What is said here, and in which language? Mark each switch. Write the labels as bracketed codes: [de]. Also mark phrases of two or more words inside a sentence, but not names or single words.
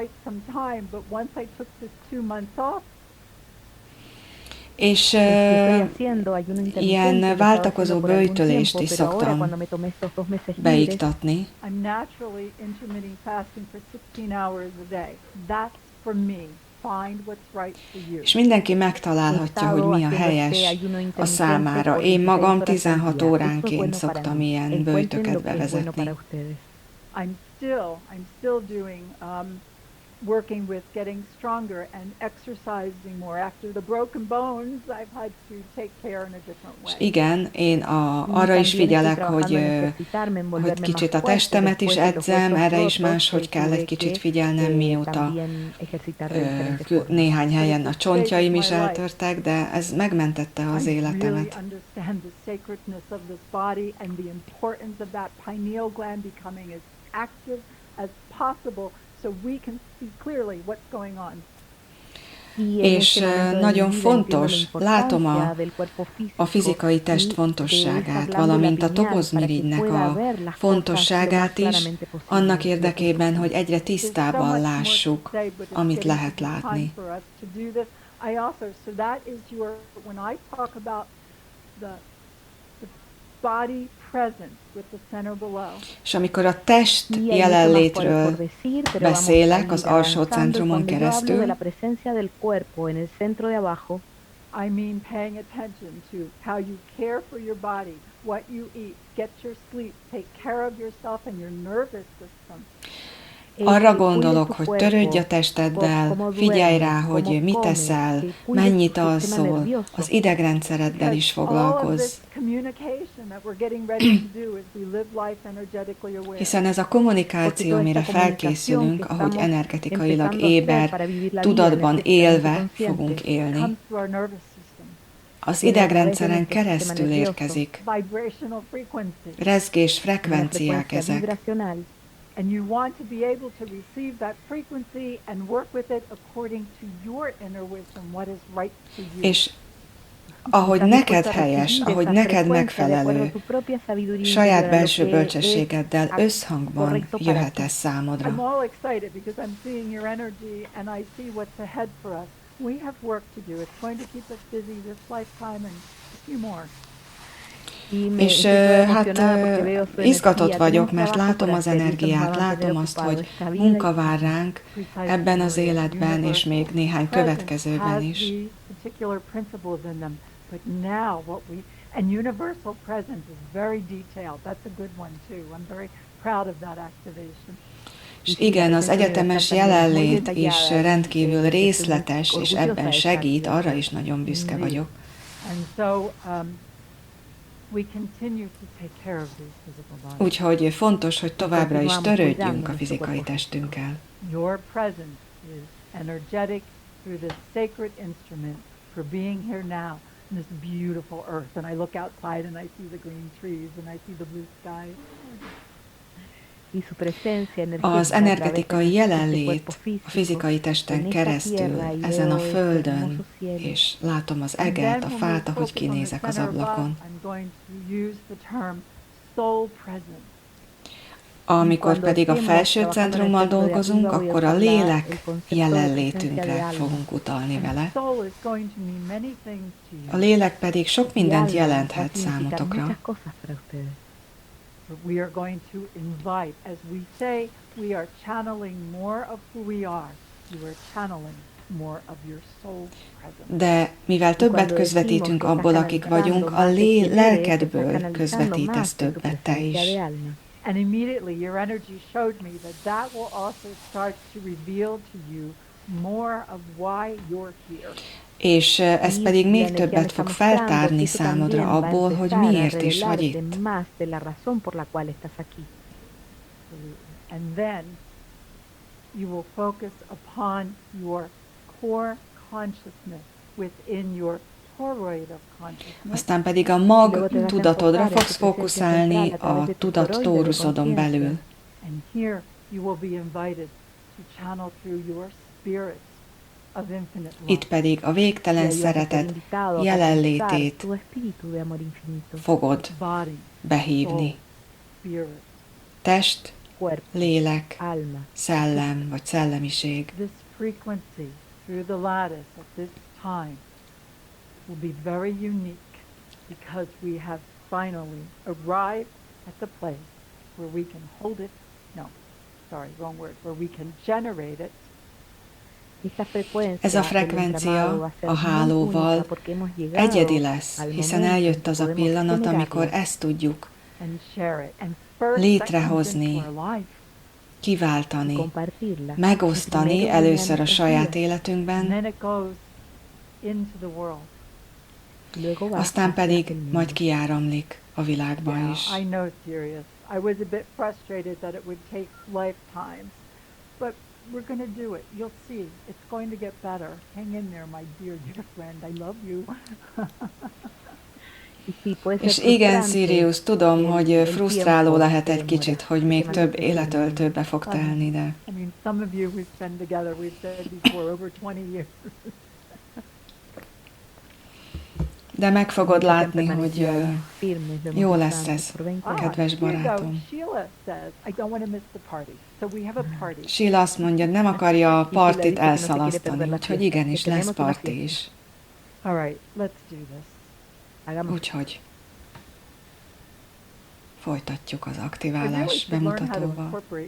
[hu] És ilyen váltakozó böjtölést is szoktam beiktatni. És mindenki megtalálhatja, hogy mi a helyes a számára. Én magam 16 óránként szoktam ilyen böjtöket bevezetni. [en] I'm still doing working with getting stronger and exercising more. After the broken bones, I've had to take care in a different way. [hu] Igen, én arra is figyelek, hogy kicsit a testemet is edzem, erre is máshogy kell egy kicsit figyelnem, mióta néhány helyen a csontjaim is eltörtek, de ez megmentette az életemet. [en] So we can see clearly what's going on. [hu] És nagyon fontos, látom a fizikai test fontosságát, valamint a tobozmirigynek a fontosságát is, annak érdekében, hogy egyre tisztábban lássuk, amit lehet látni. [en] I also, so that is your, when I talk about the body presence with the center below. [hu] És amikor a test jelenlétről beszélek az alsó centrumon keresztül, [en] I mean paying attention to how you care for your body, what you eat, get your sleep, take care of yourself and your nervous system. [hu] arra gondolok, hogy törődj a testeddel, figyelj rá, hogy mit eszel, mennyit alszol, az idegrendszereddel is foglalkozz. Hiszen ez a kommunikáció, mire felkészülünk, ahogy energetikailag éber, tudatban élve fogunk élni. Az idegrendszeren keresztül érkezik. Rezgés, frekvenciák ezek. [en] And you want to be able to receive that frequency and work with it according to your inner wisdom, what is right for you. [hu] És ahogy neked helyes, ahogy neked megfelelő, saját belső bölcsességeddel összhangban jöhet ez számodra. [en] I'm all excited because I'm seeing your energy and I see what's ahead for us. We have work to do. It's going to keep us busy this lifetime and a few more. [hu] És hát izgatott vagyok, mert látom az energiát, látom azt, hogy munka vár ránk ebben az életben, és még néhány következőben is. [en] And universal presence is very detailed. That's a good one too. I'm very proud of that activation. [hu] És igen, az egyetemes jelenlét is rendkívül részletes, és ebben segít, arra is nagyon büszke vagyok. Úgyhogy fontos, hogy továbbra is törődjünk a fizikai testünkkel. [en] Your presence is energetic through this sacred instrument for being here now in this beautiful earth. And I look outside and I see the green trees and I see the blue sky. [hu] Az energetikai jelenlét a fizikai testen keresztül ezen a földön, és látom az eget, a fát, ahogy kinézek az ablakon. Amikor pedig a felső centrummal dolgozunk, akkor a lélek jelenlétünkre fogunk utalni vele. A lélek pedig sok mindent jelenthet számotokra. [en] We are going to invite, as we say, we are channeling more of who we are. You are channeling more of your soul presence. [hu] De mivel többet közvetítünk abból, akik vagyunk, a lelkedből közvetítesz többet te is. [en] And immediately your energy showed me that will also start to reveal to you more of why you're here. [hu] És ez pedig még többet fog feltárni számodra abból, hogy miért is vagy itt. [en] And then you will focus upon your core consciousness within your toroid of consciousness. [hu] Aztán pedig a mag tudatodra fogsz fókuszálni a tudat tóruszodon belül. [en] And here you will be invited to channel through your spirit. [hu] Itt pedig a végtelen szeretet jelenlétét fogod behívni. Test, lélek, szellem vagy szellemiség. [en] This frequency through the lattice at this time will be very unique because we have finally arrived at the place where we can hold it. No, sorry, wrong word. Where we can generate it. [hu] Ez a frekvencia a hálóval egyedi lesz, hiszen eljött az a pillanat, amikor ezt tudjuk létrehozni, kiváltani, megosztani először a saját életünkben, aztán pedig majd kiáramlik a világba is. [en] We're going to do it. You'll see. It's going to get better. Hang in there, my dear friend. I love you. [hu] És igen, Sirius, tudom, hogy frusztráló lehet egy kicsit, hogy még több életöltőbe fog telni, de... [en] I mean, some of you we spend together, we've said before, over 20 years. [hu] De meg fogod látni, hogy jó lesz ez, kedves barátom. Sheila azt mondja, nem akarja a partit elszalasztani, úgyhogy igenis lesz parti is. Úgyhogy folytatjuk az aktiválás bemutatóval.